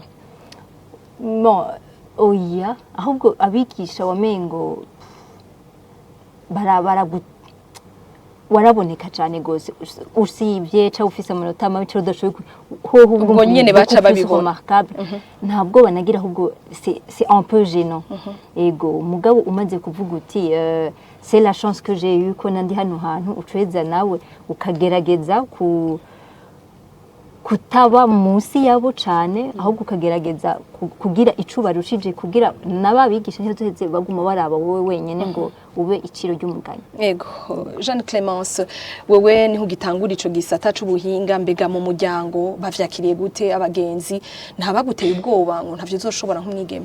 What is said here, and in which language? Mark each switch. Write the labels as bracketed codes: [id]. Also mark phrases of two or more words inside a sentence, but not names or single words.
[rn] No, oya, ahubwo abigisha wamengo waraboneka cyane gose usibye ca ufise amanota mabi cyo udashoboye ubwo nyene baca babibona ntabwo banagira ahubwo [fr] c'est un peu gênant. [rn] Ego mugabo umaze kuvuga uti [fr] c'est la chance que j'ai eu [rn] ko nandi hano hantu ucweza nawe ukagerageza kutaba munsi yabo cyane ahubwo ukagerageza kugira icuba rushije kugira nababigisha ntiheze baguma baraba wowe wenyene ngo ube iciro ry'umugani. Ego Jeanne Clémence wewe niho gitangura ico gisata c'ubuhinga mbega mu muryango bavyakiriye gute abagenzi ntabaguteye ubwoba ngo ntavyo zoshobora nk'umwigeme?